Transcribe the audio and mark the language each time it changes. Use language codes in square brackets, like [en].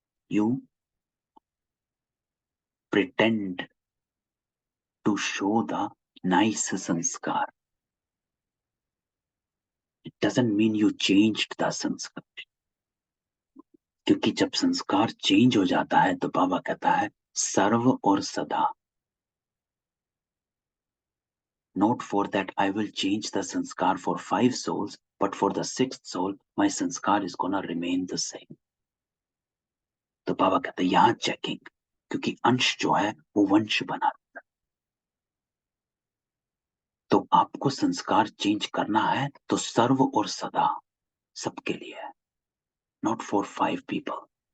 [en] You pretend to show the nice sanskar, it doesn't mean you changed the sanskar. [hi] क्योंकि जब संस्कार चेंज हो जाता है तो बाबा कहता है सर्व और सदा। [en] Not for that I will change the sanskar for 5 souls, but for the 6th soul, my sanskar is gonna remain the same. [hi] तो बाबा कहते हैं यहां चेकिंग, क्योंकि अंश जो है वो वंश बना। तो आपको संस्कार चेंज करना है तो सर्व और सदा सबके लिए है, [en] Not for 5 people.